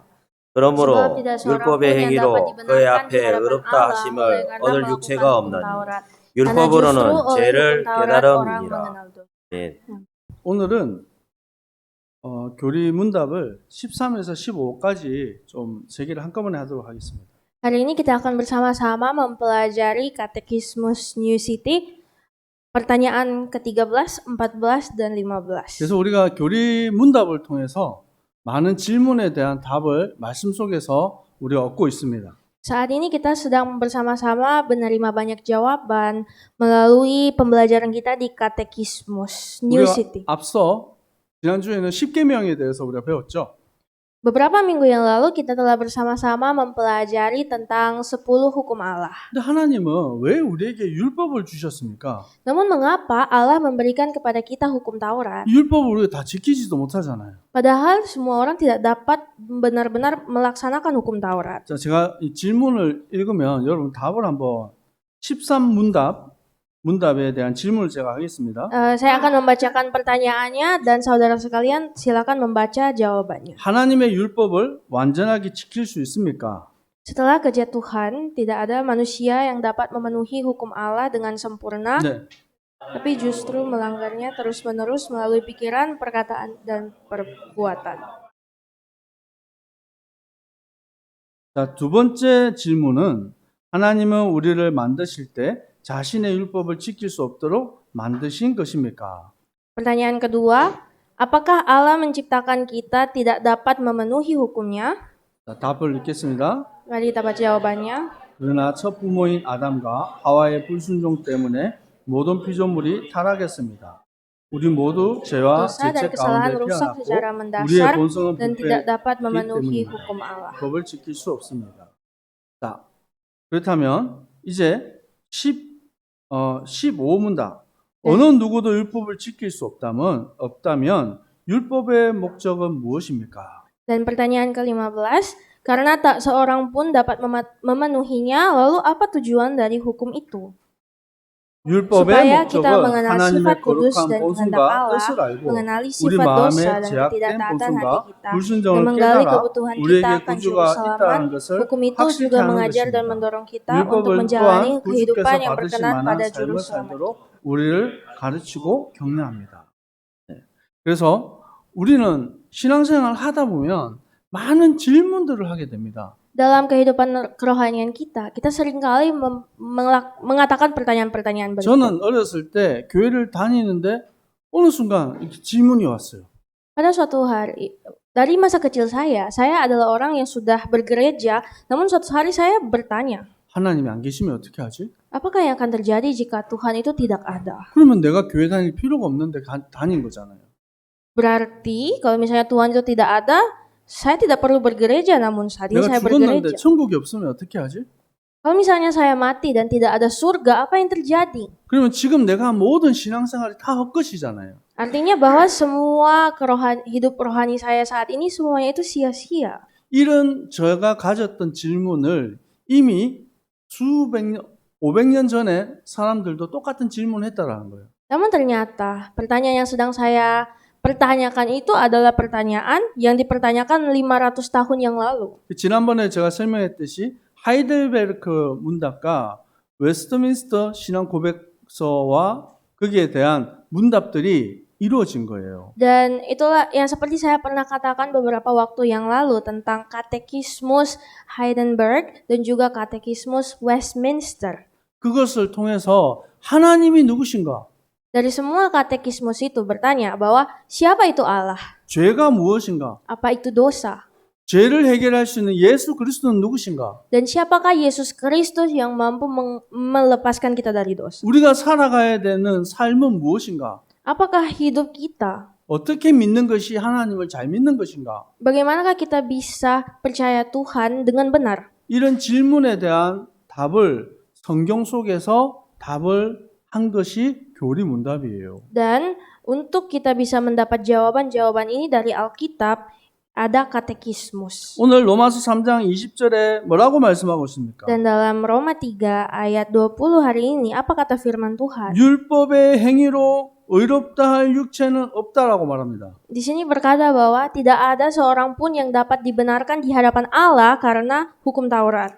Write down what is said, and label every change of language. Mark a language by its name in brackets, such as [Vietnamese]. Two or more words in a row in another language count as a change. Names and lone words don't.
[Korean] 그러므로 율법의 행위로 그의 앞에 의롭다 하심을 얻을 육체가 없나니 율법으로는 죄를 깨달음이니라. 네. 오늘은 교리 문답을 13에서 15까지 좀 세 개를 한꺼번에 하도록 하겠습니다. [Indonesian] Hari ini kita akan bersama-sama mempelajari Katekismus New City, pertanyaan ke-13, 14, dan 15. [Korean] 그래서 우리가 교리 문답을 통해서 많은 질문에 대한 답을 말씀 속에서 우리가 얻고 있습니다. [Indonesian] Saat ini kita sedang bersama-sama menerima banyak jawaban melalui pembelajaran kita di Katekismus New [Korean] 우리가 [Indonesian] City. [Korean] 앞서 지난주에는 십계명에 대해서 우리가 배웠죠. [Indonesian] Beberapa minggu yang lalu kita telah bersama-sama mempelajari tentang 10 hukum Allah. [Korean] 근데 하나님은 왜 우리에게 율법을 주셨습니까? [Indonesian] Namun mengapa Allah memberikan kepada kita hukum Taurat? [Korean] 율법을 우리가 다 지키지도 못하잖아요. [Indonesian] Padahal semua orang tidak dapat benar-benar melaksanakan hukum Taurat. [Korean] 자, 제가 이 질문을 읽으면 여러분 답을 한번 13문답에 대한 질문을 제가 하겠습니다. [Indonesian] Saya akan membacakan pertanyaannya dan saudara sekalian silakan membaca jawabannya. [Korean] 하나님의 율법을 완전하게 지킬 수 있습니까? [Indonesian] Setelah kejatuhan, tidak ada manusia yang dapat memenuhi hukum Allah dengan sempurna, [Korean] 네. [Indonesian] tapi justru melanggarnya terus-menerus melalui pikiran, perkataan, dan perbuatan. [Korean] 자, 두 번째 질문은 하나님은 우리를 만드실 때 자신의 율법을 지킬 수 없도록 만드신 것입니까? [Indonesian] Pertanyaan kedua, apakah Allah menciptakan kita tidak dapat memenuhi hukumnya? [Korean] 자, 답을 읽겠습니다. [Indonesian] Mari kita baca jawabannya. [Korean] 그러나 첫 부모인 아담과 하와의 불순종 때문에 모든 피조물이 타락했습니다. 우리 모두 죄와 [Indonesian] Dosa dan [Korean] 죄책 [Indonesian] kesalahan [Korean] 가운데 [Indonesian] rusak [Korean] 태어났고 [Indonesian] secara [Korean] 우리의 [Indonesian] mendasar [Korean] 본성은 [Indonesian] dan tidak dapat [Korean] 부패이기 [Indonesian] memenuhi [Korean] 때문입니다. [Indonesian] hukum Allah. [Korean] 법을 지킬 수 없습니다. 자, 그렇다면 이제 15문답. 어느 누구도 율법을 지킬 수 없다면 율법의 목적은 무엇입니까? [Indonesian] Dan pertanyaan ke-15, karena tak seorang pun dapat memenuhinya, lalu apa tujuan dari hukum itu? [Korean] 율법의 [Indonesian] Supaya kita [Korean] 목적은 [Indonesian] mengenal [Korean] 하나님의 [Indonesian] sifat kudus [Korean] 거룩한 [Indonesian] dan kehendak [Korean] 본성과 [Indonesian] Allah, [Korean] 뜻을 알고 [Indonesian] mengenali [Korean] 우리 [Indonesian] sifat dosa [Korean] 마음의 [Indonesian] dan [Korean] 제약된 [Indonesian] ketidaktaatan [Korean] 본성과 [Indonesian] hati kita, dan [Korean] 불순종을 [Indonesian] menggali [Korean] 깨달아 [Indonesian] kebutuhan kita [Korean] 우리에게 [Indonesian] akan juru [Korean] 구주가 [Indonesian] selamat. [Korean] 있다는 것을 [Indonesian] Hukum itu [Korean] 확실히 [Indonesian] juga [Korean] 하는 [Indonesian] mengajar dan [Korean] 것입니다. [Indonesian] mendorong kita untuk [Korean] 율법을 [Indonesian] menjalani [Korean] 또한 [Indonesian] kehidupan [Korean] 구주께서 [Indonesian] yang [Korean] 받으실 [Indonesian] berkenan [Korean] 만한 [Indonesian] pada juru [Korean] 삶을 [Indonesian] selamat. [Korean] 살도록 우리를 가르치고 격려합니다. 네. 그래서 우리는 신앙생활을 하다 보면 많은 질문들을 하게 됩니다. [Indonesian] Dalam kehidupan kerohanian kita seringkali mengatakan pertanyaan-pertanyaan berikut. [Korean] 저는 어렸을 때 교회를 다니는데 어느 순간 이렇게 질문이 왔어요. [Indonesian] Pada suatu hari, dari masa kecil saya adalah orang yang sudah bergereja, namun suatu hari saya bertanya, [Korean] 하나님이 안 계시면 어떻게 하지? [Indonesian] apakah yang akan terjadi jika Tuhan itu tidak ada? [Korean] 그러면 내가 교회 다닐 필요가 없는데 다닌 거잖아요. [Indonesian] Berarti kalau misalnya Tuhan itu tidak ada, saya tidak perlu bergereja, namun saat ini [Korean] 내가 [Indonesian] saya [Korean] 죽었는데 [Indonesian] bergereja. [Korean] 천국이 없으면 어떻게 하지? [Indonesian] Kalau misalnya saya mati dan tidak ada surga, apa yang terjadi? [Korean] 그러면 지금 내가 한 모든 신앙생활이 다 헛것이잖아요. [Indonesian] Artinya bahwa semua hidup rohani saya saat ini semuanya itu sia-sia. [Korean] 이런 제가 가졌던 질문을 이미 500년 전에 사람들도 똑같은 질문을 했다라는 거예요. [Indonesian] Namun ternyata pertanyaan yang sedang saya pertanyakan itu adalah pertanyaan yang dipertanyakan 500 tahun yang lalu. [Korean] 지난번에 제가 설명했듯이 하이델베르크 문답과 웨스트민스터 신앙 고백서와 거기에 대한 문답들이 이루어진 거예요. [Indonesian] Dan itulah yang seperti saya pernah katakan beberapa waktu yang lalu tentang Katekismus Heidelberg dan juga Katekismus Westminster. [Korean] 그것을 통해서 하나님이 누구신가? [Indonesian] Dari semua katekismus itu bertanya bahwa siapa itu Allah? [Korean] 죄가 무엇인가? [Indonesian] Apa itu dosa? [Korean] 죄를 해결할 수 있는 예수 그리스도는 누구신가? [Indonesian] Dan siapakah Yesus Kristus yang mampu melepaskan kita dari dosa? [Korean] 우리가 살아가야 되는 삶은 무엇인가? [Indonesian] Apakah hidup kita? [Korean] 어떻게 믿는 것이 하나님을 잘 믿는 것인가? [Indonesian] Bagaimanakah kita bisa percaya Tuhan dengan benar? [Korean] 이런 질문에 대한 답을 성경 속에서 답을 한 것이 교리 문답이에요. [Indonesian] Dan untuk kita bisa mendapat jawaban-jawaban ini dari Alkitab, ada katekismus. [Korean] 오늘 로마서 3장 20절에 뭐라고 말씀하고 있습니까? [Indonesian] Dan dalam Roma 3 ayat 20 hari ini, apa kata firman Tuhan? [Korean] 율법의 행위로 의롭다 할 육체는 없다라고 말합니다. [Indonesian] Di sini berkata bahwa tidak ada seorang pun yang dapat dibenarkan di hadapan Allah karena hukum Taurat.